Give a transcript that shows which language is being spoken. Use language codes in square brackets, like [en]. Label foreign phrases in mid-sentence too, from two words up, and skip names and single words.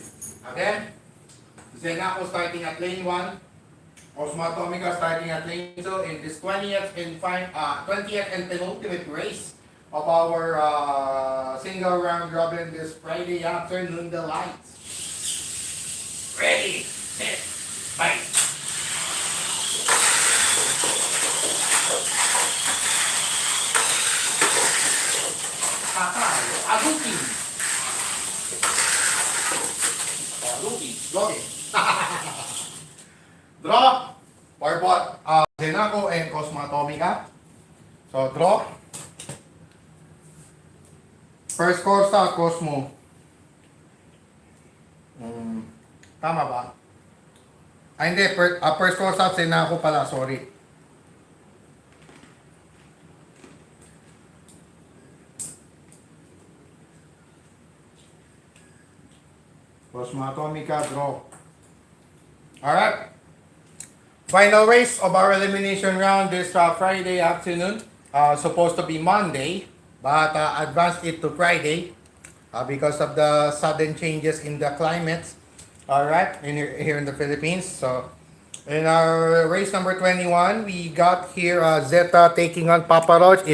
[en] Again, Zenako starting at lane 1, Cosmo Atomica starting at lane 2 in this 20th and penultimate race of our single round robin this Friday afternoon. The lights. Ready, set, fight. Kakay, Aduki. Aduki, Logi. Draw for what? Zenako and Cosmo Atomica. So draw. First score sa Cosmo. [tl] Tama ba? Hindi. [en] First score sa Zenako pala. Sorry. Cosmo Atomica, draw. Alright. Final race of our elimination round this Friday afternoon. Supposed to be Monday, but advanced it to Friday because of the sudden changes in the climate. Alright, here in the Philippines. So, in our race number 21, we got here Zeta taking on Papa Roach.